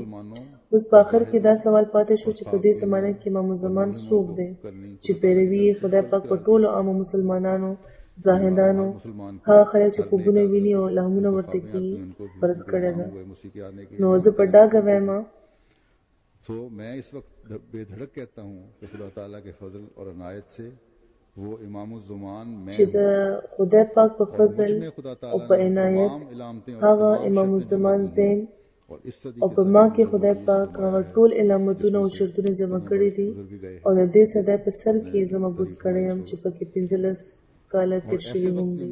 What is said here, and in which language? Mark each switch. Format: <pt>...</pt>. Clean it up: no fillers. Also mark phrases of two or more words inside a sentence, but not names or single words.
<ps>اوس په آخر کې دا سوال پاتې شو چې په دې زمانه کې امام الزمان څوک دی چې پیروي خدای پاک په ټولو عامو مسلمانانو، زاهدانو، هغه خلک چې خوبونه ویني او لهمونه ورته کېږي فرض کړی ده. نو زه په ډاګه وایم</ps> <ur>میں اس وقت بےدھڑک کہتا ہوں کہ خدا تعالیٰ کے فضل اور عنایت سے وہ امام زمان</ur> <ps>چې د خدای پاک په فضل او په عنایت هغه امام الزمان زین او په ما کې خدای پاک هغه ټول علامتونه او شرطونه جمع کړي دي او د دې صدای په سر کې زه مبوس کړی یم چې پکې 15 کاله تیر شوي هم دي.</ps>